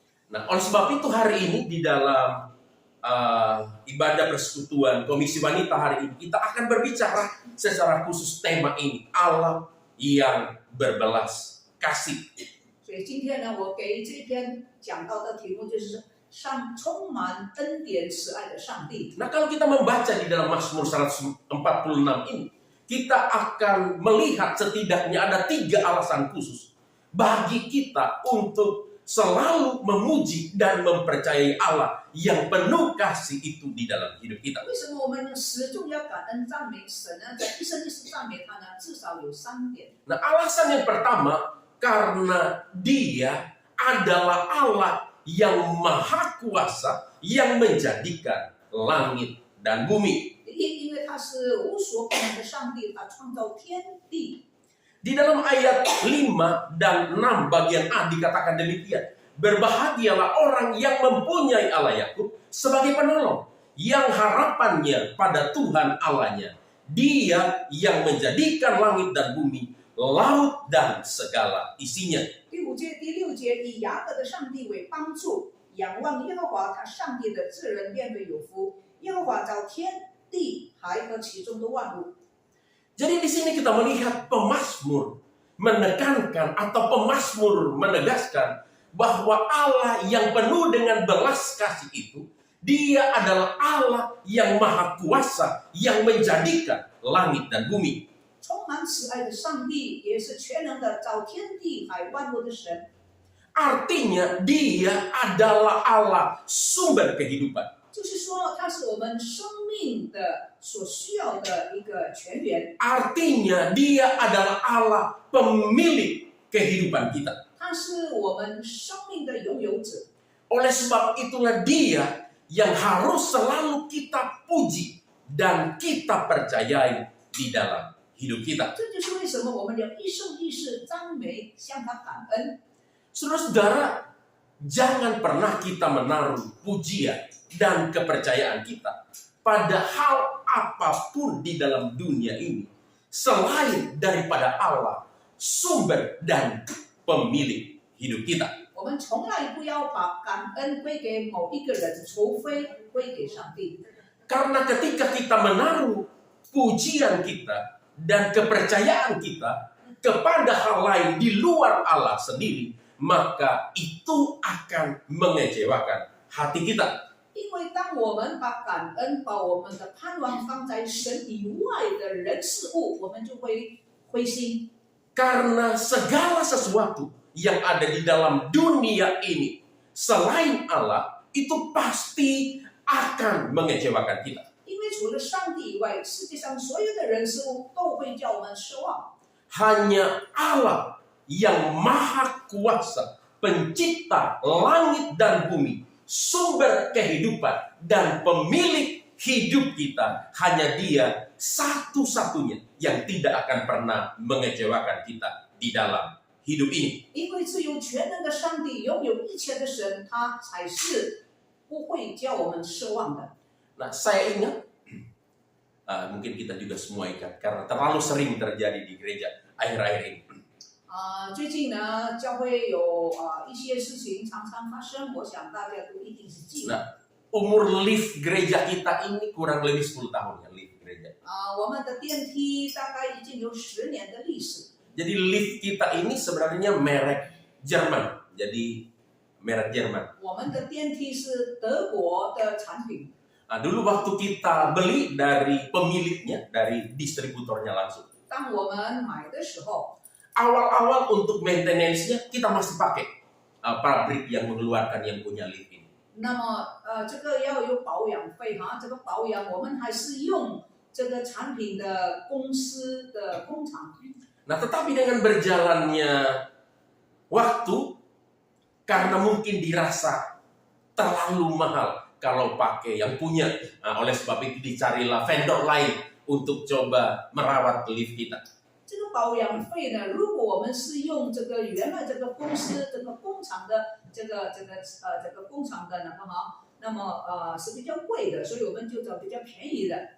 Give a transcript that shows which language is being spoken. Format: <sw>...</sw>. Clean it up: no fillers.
<id>Nah, oleh sebab itu hari ini di dalam ibadah persekutuan Komisi Wanita hari ini kita akan berbicara secara khusus tema ini, Allah yang berbelas kasih.</id> <zh>所以今天呢，我给这篇讲到的题目就是充满恩典慈爱的上帝。</zh> <id>Nah, kalau kita membaca di dalam Mazmur 146 ini, kita akan melihat setidaknya ada 3 alasan khusus bagi kita untuk selalu memuji dan mempercayai Allah yang penuh kasih itu di dalam hidup kita.</id> <zh>为什么我们始终要感恩赞美神呢？在一生一世赞美他呢？至少有3点。</zh> <id>Nah, alasan yang pertama, karena Dia adalah Allah yang maha kuasa yang menjadikan langit dan bumi.</id> <zh>因为他是无所不能的上帝，他创造天地。</zh> <id>Di dalam ayat 5 dan 6 bagian A dikatakan demikian. Berbahagialah orang yang mempunyai Allah Yakub sebagai penolong, yang harapannya pada Tuhan Allahnya. Dia yang menjadikan langit dan bumi, laut dan segala isinya.</id> <zh>第5节、第6节，以雅各的上帝为帮助，仰望耶和华，他上帝的智人变为有福。耶和华造天地海和其中的万物。</zh> <id>Jadi di sini kita melihat pemazmur menekankan atau pemazmur menegaskan bahwa Allah yang penuh dengan belas kasih itu, Dia adalah Allah yang maha kuasa yang menjadikan langit dan bumi.</id> <zh>充满慈爱的上帝，也是全能的造天地海万物的神。</zh> <id>Artinya dia adalah Allah sumber kehidupan.</id> <zh>就是说，它是我们生命的所需要的一个泉源，</zh> <id>Artinya dia adalah Allah pemilik kehidupan kita.</id> <zh>它是我们生命的拥有者。</zh> <id>Oleh sebab itulah dia yang harus selalu kita puji dan kita percayai di dalam hidup kita.</id> <zh>这就是为什么我们要一生一世赞美，向他感恩。</zh> <id>Saudara-saudara, jangan pernah kita menaruh pujian dan kepercayaan kita pada hal apapun di dalam dunia ini selain daripada Allah, sumber dan pemilik hidup kita.</id> <zh>我们从来不要把感恩归给某一个人，除非归给上帝。</zh> <id>Karena ketika kita menaruh pujian kita dan kepercayaan kita kepada hal lain di luar Allah sendiri, maka itu akan mengecewakan hati kita.</id> <zh>因为当我们把感恩、把我们的盼望放在神以外的人事物，我们就会灰心。</zh> <id>Karena segala sesuatu yang ada di dalam dunia ini selain Allah itu pasti akan mengecewakan kita.</id> <zh>因为除了上帝以外，世界上所有的人事物都会叫我们失望。</zh> <id>Hanya Allah yang maha kuasa, pencipta langit dan bumi, sumber kehidupan dan pemilik hidup kita, hanya Dia satu-satunya yang tidak akan pernah mengecewakan kita di dalam hidup ini.</id> <zh>因为只有全能的上帝，拥有一切的神，他才是不会叫我们失望的。</zh> <id>Nah, saya ingat, mungkin kita juga semua ingat, karena terlalu sering terjadi di gereja akhir-akhir ini.</id> <zh>最近呢，教会有一些事情常常发生，我想大家都一定是记得。</zh> <id>Nah, umur lift gereja kita ini kurang lebih 10 tahun ya, lift gereja.</id> <zh>我们的电梯大概已经有10年的历史。</zh> <id>Jadi lift kita ini sebenarnya merek Jerman. Jadi merek Jerman.</id> <zh>我们的电梯是德国的产品。</zh> <id>Nah, dulu waktu kita beli dari pemiliknya, dari distributornya langsung.</id> <zh>当我们买的时候，</zh> <id>Awal-awal untuk maintenance-nya kita masih pakai pabrik yang mengeluarkan yang punya lift ini.</id> <zh>那么这个要有保养费哈，这个保养我们还是用这个产品的公司的工厂。</zh> <id>Nah, tetapi dengan berjalannya waktu, karena mungkin dirasa terlalu mahal kalau pakai yang punya, oleh sebab itu dicarilah vendor lain untuk coba merawat lift kita.</id> <zh>这个保养费呢，如果我们是用这个原来这个公司这个工厂的这个工厂的那么是比较贵的，所以我们就找比较便宜的。</zh>